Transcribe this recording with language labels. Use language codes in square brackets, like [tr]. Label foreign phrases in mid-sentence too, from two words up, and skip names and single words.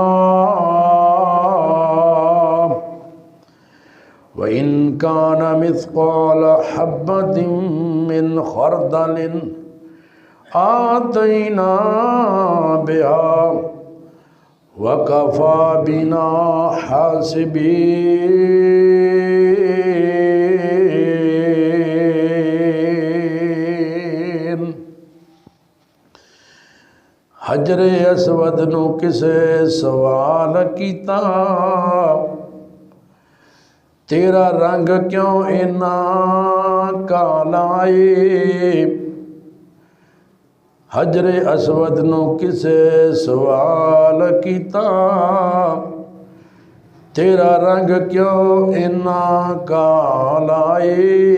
[ar] وإن كان مثقال حبة من خردل آتينا بها وكفى بنا حاسبين. [pa] حجر اسود نو کسے سوال کیتا، تیرا رنگ کیوں اینا کالا ہے؟ حجر اسود نو کسے سوال کیتا، تیرا رنگ کیوں اینا کالا ہے؟